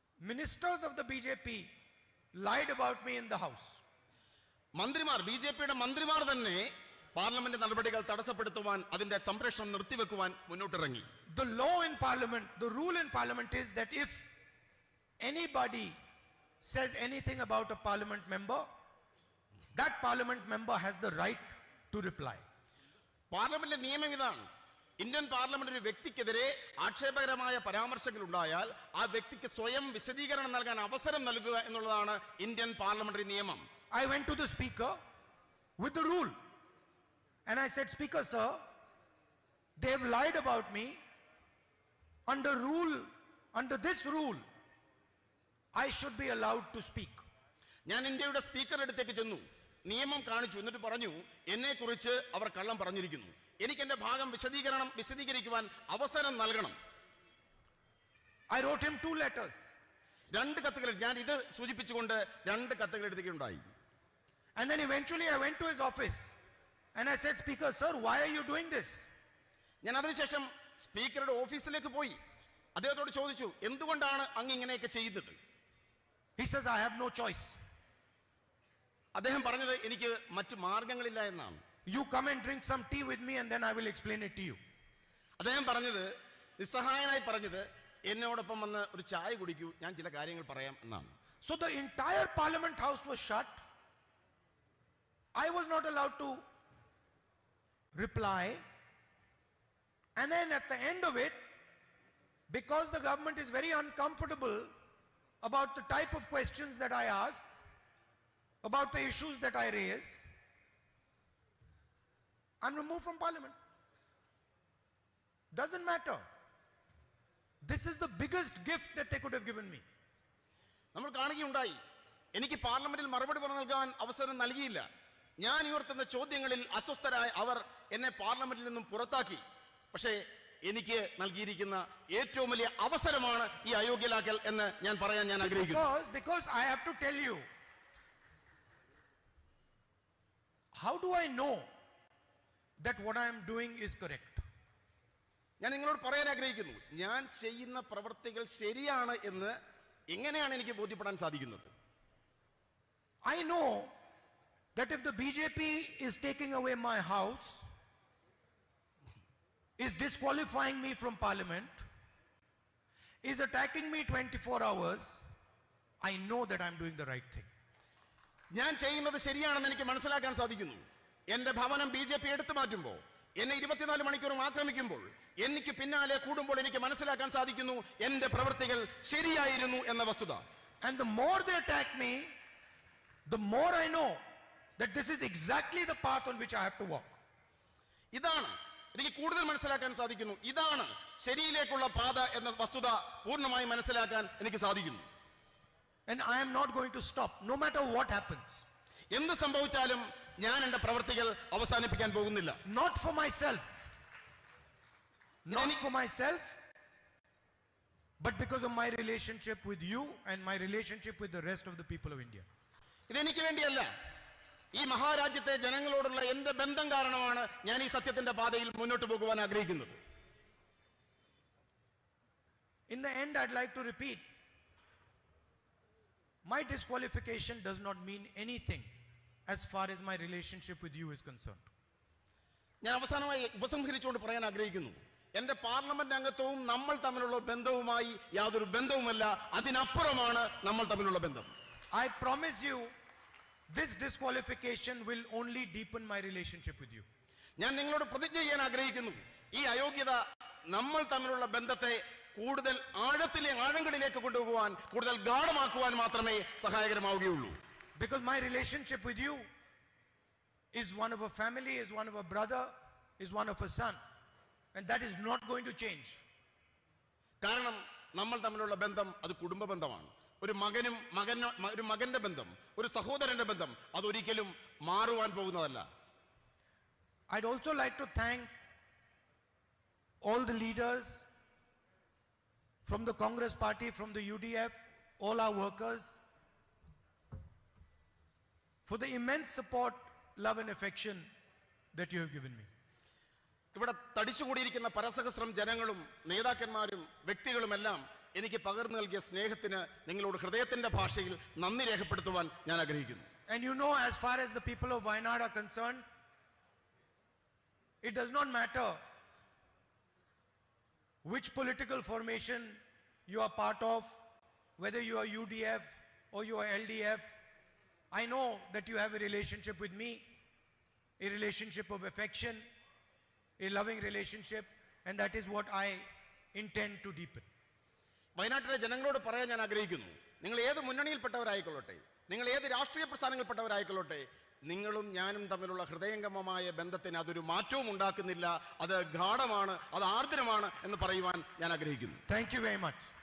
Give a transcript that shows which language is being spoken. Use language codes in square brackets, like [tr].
[en] Ministers of the BJP lied about me in the house. [ml] മന്ത്രിമാർ, ബിജെപിയുടെ മന്ത്രിമാർ തന്നെ പാർലമെന്റ് നടപടികൾ തടസ്സപ്പെടുത്തുവാൻ, അതിന്റെ സംപ്രേഷണം നിർത്തിവെക്കുവാൻ മുന്നോട്ടിറങ്ങി. [en] The law in Parliament, the rule in Parliament is that if anybody says anything about a Parliament member, that Parliament member has the right to reply. [ml] പാർലമെന്റിലെ നിയമം ഇതാണ്. ഇന്ത്യൻ പാർലമെന്റ് ഒരു വ്യക്തിക്കെതിരെ ആക്ഷേപകരമായ പരാമർശങ്ങൾ ഉണ്ടായാൽ ആ വ്യക്തിക്ക് സ്വയം വിശദീകരണം നൽകാൻ അവസരം നൽകുക എന്നുള്ളതാണ് ഇന്ത്യൻ പാർലമെന്ററി നിയമം. [en] I went to the speaker with the rule and I said, Speaker sir, they have lied about me. Under this rule I should be allowed to speak. [ml] ഞാൻ ഇന്ത്യയുടെ സ്പീക്കറുടെ അടുത്തേക്ക് ചെന്നു, നിയമം കാണിച്ചു, എന്നിട്ട് പറഞ്ഞു, എന്നെ കുറിച്ച് അവർ കള്ളം പറഞ്ഞിരിക്കുന്നു, എനിക്ക് എന്റെ ഭാഗം വിശദീകരിക്കുവാൻ അവസരം നൽകണം. [en] I wrote him 2 letters. [ml] 2 കത്തുകൾ, ഞാൻ ഇത് സൂചിപ്പിച്ചുകൊണ്ട് 2 കത്തുകൾ എഴുതുകയുണ്ടായി. [en] And then eventually I went to his office and I said, Speaker sir, why are you doing this? [ml] ഞാൻ അതിനുശേഷം സ്പീക്കറുടെ ഓഫീസിലേക്ക് പോയി അദ്ദേഹത്തോട് ചോദിച്ചു, എന്തുകൊണ്ടാണ് അങ്ങ് ഇങ്ങനെയൊക്കെ ചെയ്തത്? [en] He says, I have no choice. [ml] അദ്ദേഹം പറഞ്ഞത് എനിക്ക് മറ്റു മാർഗങ്ങളില്ല എന്നാണ്. [en] You come and drink some tea with me and then I will explain it to you. [ml] അദ്ദേഹം പറഞ്ഞത്, നിസ്സഹായനായി പറഞ്ഞത്, എന്നോടൊപ്പം വന്ന് ഒരു ചായ കുടിക്കൂ, ഞാൻ ചില കാര്യങ്ങൾ പറയാം എന്നാണ്. [en] So the entire Parliament House was shut. I was not allowed to reply. And then at the end of it, because the government is very uncomfortable about the type of questions that I ask, about the issues that I raise, I'm removed from Parliament. Doesn't matter. This is the biggest gift that they could have given me. [ml] നമ്മൾ കാണുകയുണ്ടായി, എനിക്ക് പാർലമെന്റിൽ മറുപടി പറഞ്ഞു നൽകാൻ അവസരം നൽകിയില്ല. ഞാൻ ഉയർത്തുന്ന ചോദ്യങ്ങളിൽ അസ്വസ്ഥരായ അവർ എന്നെ പാർലമെന്റിൽ നിന്നും പുറത്താക്കി. പക്ഷേ എനിക്ക് നൽകിയിരിക്കുന്ന ഏറ്റവും വലിയ അവസരമാണ് ഈ അയോഗ്യലാക്കൽ എന്ന് ഞാൻ പറയാൻ ഞാൻ ആഗ്രഹിക്കുന്നു. [en] Because I have to tell you, how do I know that what I am doing is correct? [ml] ഞാൻ നിങ്ങളോട് പറയാൻ ആഗ്രഹിക്കുന്നു, ഞാൻ ചെയ്യുന്ന പ്രവൃത്തികൾ ശരിയാണ് എന്ന് എങ്ങനെയാണ് എനിക്ക് ബോധ്യപ്പെടാൻ സാധിക്കുന്നത്? [en] I know that if the BJP is taking away my house, is disqualifying me from Parliament, is attacking me 24 hours, I know that I'm doing the right thing. [ml] ഞാൻ ചെയ്യുന്നത് ശരിയാണെന്ന് എനിക്ക് മനസ്സിലാക്കാൻ സാധിക്കുന്നു. എന്റെ ഭവനം BJP എടുത്തു മാറ്റുമ്പോൾ, എന്നെ 24 മണിക്കൂറും ആക്രമിക്കുമ്പോൾ, എനിക്ക് പിന്നാലെ കൂടുമ്പോൾ എനിക്ക് മനസ്സിലാക്കാൻ സാധിക്കുന്നു എന്റെ പ്രവൃത്തികൾ ശരിയായിരുന്നു എന്ന വസ്തുത. [en] And the more they attack me, the more I know that this is exactly the path on which I have to walk. [ml] ഇതാണ് എനിക്ക് കൂടുതൽ മനസ്സിലാക്കാൻ സാധിക്കുന്നു, ഇതാണ് ശരിയിലേക്കുള്ള പാത എന്ന വസ്തുത പൂർണ്ണമായി മനസ്സിലാക്കാൻ എനിക്ക് സാധിക്കുന്നു. [en] And I am not going to stop, no matter what happens. [ml] എന്ത് സംഭവിച്ചാലും ഞാൻ എന്റെ പ്രവൃത്തികൾ അവസാനിപ്പിക്കാൻ പോകുന്നില്ല. [en] Not for myself, not for myself, but because of my relationship with you and my relationship with the rest of the people of India. [ml] ഇതെനിക്ക് വേണ്ടിയല്ല, ഈ മഹാരാജ്യത്തെ ജനങ്ങളോടുള്ള എന്റെ ബന്ധം കാരണമാണ് ഞാൻ ഈ സത്യത്തിന്റെ പാതയിൽ മുന്നോട്ട് പോകുവാൻ ആഗ്രഹിക്കുന്നത്. [en] In the end, I'd like to repeat, my disqualification does not mean anything as far as my relationship with you is concerned. [ml] ഞാൻ അവസാനമായി ഉപസംഹരിച്ചുകൊണ്ട് പറയാൻ ആഗ്രഹിക്കുന്നു, എന്റെ പാർലമെന്റ് അംഗത്വവും നമ്മൾ തമ്മിലുള്ള ബന്ധവുമായി യാതൊരു ബന്ധവുമല്ല, അതിനപ്പുറമാണ് നമ്മൾ തമ്മിലുള്ള ബന്ധം. [en] I promise you, this disqualification will only deepen my relationship with you. [ml] ഞാൻ നിങ്ങളോട് പ്രതിജ്ഞ ചെയ്യാൻ ആഗ്രഹിക്കുന്നു, ഈ അയോഗ്യത നമ്മൾ തമ്മിലുള്ള ബന്ധത്തെ കൂടുതൽ ആഴങ്ങളിലേക്ക് കൊണ്ടുപോകുവാൻ, കൂടുതൽ ഗാഢമാക്കുവാൻ മാത്രമേ സഹായകരമാവുകയുള്ളൂ. [en] Because my relationship with you is one of a family, is one of a brother, is one of a son, and that is not going to change. [ml] കാരണം നമ്മൾ തമ്മിലുള്ള ബന്ധം അത് കുടുംബ ബന്ധമാണ്. ഒരു മകന്റെ ബന്ധം, ഒരു സഹോദരന്റെ ബന്ധം അതൊരിക്കലും മാറുവാൻ പോകുന്നതല്ല. [en] I'd also like to thank all the leaders from the Congress party, from the UDF, all our workers, for the immense support, love and affection that you have given me. [ml] ഇവിടെ തടിച്ചുകൂടിയിരിക്കുന്ന പരസഹസ്രം ജനങ്ങളും നേതാക്കന്മാരും വ്യക്തികളുമെല്ലാം എനിക്ക് പകർന്നു നൽകിയ സ്നേഹത്തിന് നിങ്ങളോട് ഹൃദയത്തിന്റെ ഭാഷയിൽ നന്ദി രേഖപ്പെടുത്തുവാൻ ഞാൻ ആഗ്രഹിക്കുന്നു. [en] And you know, as far as the people of Wayanad are concerned, it does not matter which political formation you are part of, whether you are UDF or you are LDF. I know that you have a relationship with me, a relationship of affection, a loving relationship, and that is what I intend to deepen. [ml] വയനാട്ടിലെ ജനങ്ങളോട് പറയാൻ ഞാൻ ആഗ്രഹിക്കുന്നു, നിങ്ങൾ ഏത് മുന്നണിയിൽപ്പെട്ടവരായിക്കൊള്ളട്ടെ, നിങ്ങൾ ഏത് രാഷ്ട്രീയ പ്രസ്ഥാനങ്ങളിൽപ്പെട്ടവരായിക്കൊള്ളട്ടെ, നിങ്ങളും ഞാനും തമ്മിലുള്ള ഹൃദയംഗമമായ ബന്ധത്തിന് അതൊരു മാറ്റവും ഉണ്ടാക്കുന്നില്ല, അത് ഗാഢമാണ്, അത് ആർദ്രമാണ് എന്ന് പറയുവാൻ ഞാൻ ആഗ്രഹിക്കുന്നു. [en] Thank you very much.